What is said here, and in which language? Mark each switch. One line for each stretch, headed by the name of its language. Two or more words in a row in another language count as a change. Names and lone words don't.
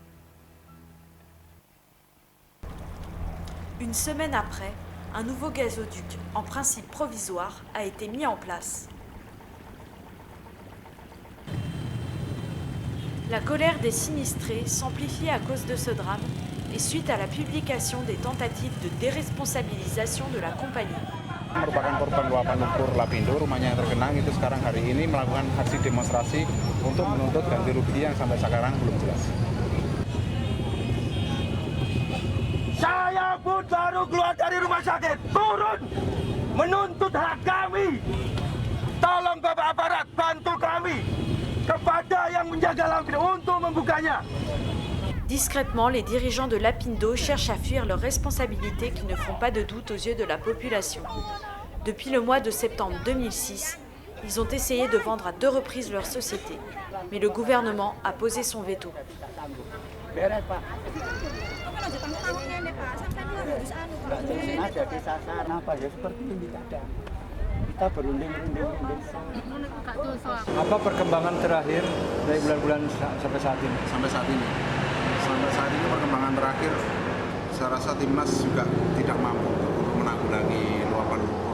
French: Une semaine après, un nouveau gazoduc, en principe provisoire, a été mis en place. La colère des sinistrés s'amplifie à cause de ce drame et suite à la publication des tentatives de déresponsabilisation de la compagnie.
Indonesian: Merupakan korban luapan lumpur Lapindo, rumahnya yang tergenang itu sekarang hari ini melakukan aksi demonstrasi untuk menuntut ganti rugi yang sampai sekarang belum jelas. saya pun baru keluar dari rumah sakit, turun menuntut hak kami. Tolong Bapak Aparat bantu kami kepada yang menjaga Lapindo untuk membukanya.
French: Discrètement, les dirigeants de Lapindo cherchent à fuir leurs responsabilités qui ne font pas de doute aux yeux de la population. Depuis le mois de septembre 2006, ils ont essayé de vendre à 2 reprises leur société, mais le gouvernement a posé son veto.
Indonesian: Apa perkembangan terakhir dari bulan-bulan sampai saat ini? Sampai saat ini perkembangan terakhir, saya rasa timnas juga tidak mampu untuk menanggulangi luapan lumpur.